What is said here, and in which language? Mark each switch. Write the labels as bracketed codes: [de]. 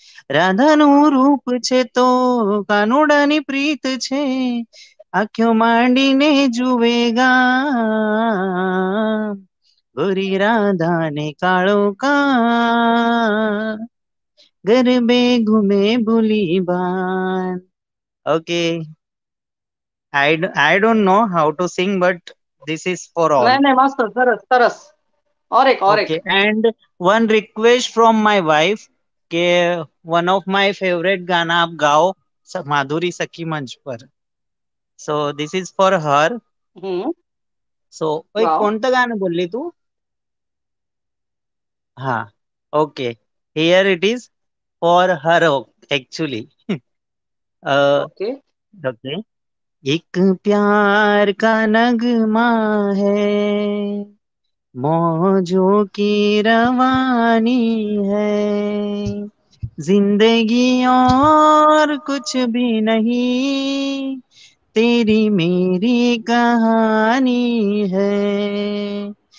[gu] રાધાનું રૂપ છે તો કાનુડાની પ્રીત છે, આંખો માંડીને જુએ ગામ. गोरी राधा ने काळो कान, गरबे घुमे भुली भान. [en] Okay. I don't know how to sing, but this is for all. [mr] नाही नाही मस्त सरस सरस. [hi] और एक [en] Okay. And one request from my wife [hi] कि [en] one of my favorite [hi] गाना आप गाओ माधुरी सखी मंच पर. [en] So this is for her. So [hi] एक [en] Wow. [mr] कोणतं गाणं बोलली तू? [hi] हाँ. [en] Okay. Here it is for her actually. Okay. Okay. [hi] एक प्यार का नगमा है, मौजों की रवानी है, जिंदगी और कुछ भी नहीं, तेरी मेरी कहानी है.